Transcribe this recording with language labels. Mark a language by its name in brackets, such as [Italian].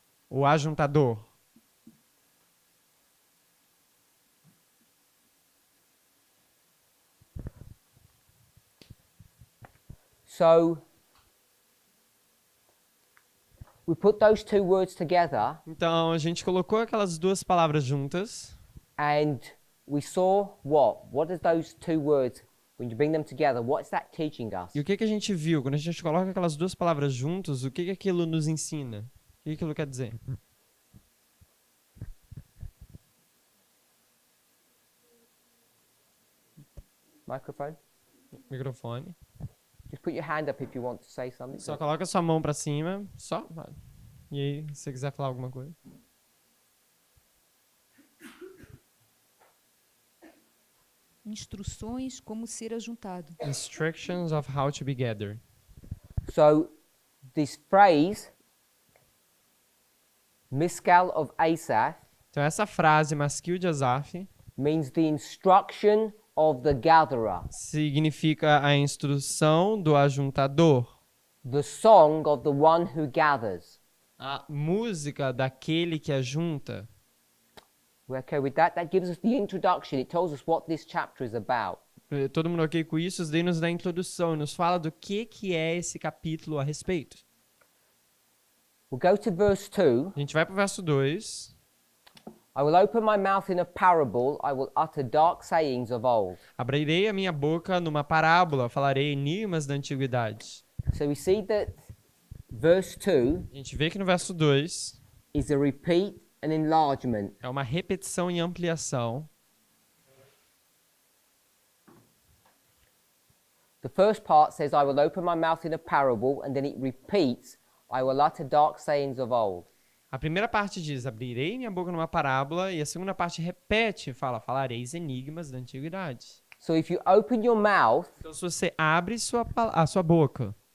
[Portuguese] o ajuntador. [English] So we put those two words together [Portuguese] Então a gente colocou aquelas duas palavras juntas [English] and we saw what? What does those two words when you bring them together, what's that teaching us? [Portuguese] E o que que a gente viu? Quando a gente coloca aquelas duas palavras juntos, o que que aquilo nos ensina? O que aquilo quer dizer? [English] Microphone? [Portuguese] Microfone. [English] Just put your hand up if you want to say something. [Portuguese] Só coloca sua mão pra cima, só. E aí, se você quiser falar alguma coisa. Instruções como ser ajuntado. [English] Instructions of how to be gathered. So, this phrase, Miskal of Asaph, [Portuguese] Então essa frase, Maskil de Asaph, [English] means the instruction of the gatherer, [Portuguese] significa a instrução do ajuntador. [English] the song of the one who gathers. [Portuguese] A música daquele que ajunta. [English] We're okay with that? That gives us the introduction. It tells us what this chapter is about. [Portuguese] Todo mundo ok com isso? Isso daí nos dá a introdução, nos fala do que é esse capítulo a respeito. [English] We'll go to verse 2. [Portuguese] A gente vai pro verso 2. [English] I will open my mouth in a parable. I will utter dark sayings of old. [Portuguese] Abrirei a minha boca numa parábola, falarei enigmas da antiguidade. [English] So we see that verse 2 [Portuguese] A gente vê que no verso 2 [English] is a repeat and enlargement. [Portuguese] é uma repetição e ampliação. [English] The first part says, I will open my mouth in a parable, and then it repeats, I will utter dark sayings of old. [Portuguese] A primeira parte diz, abrirei minha boca numa parábola, e a segunda parte repete e fala, falareis enigmas da antiguidade. [English] So if you open your mouth, [Portuguese] Então, se você abre a sua boca,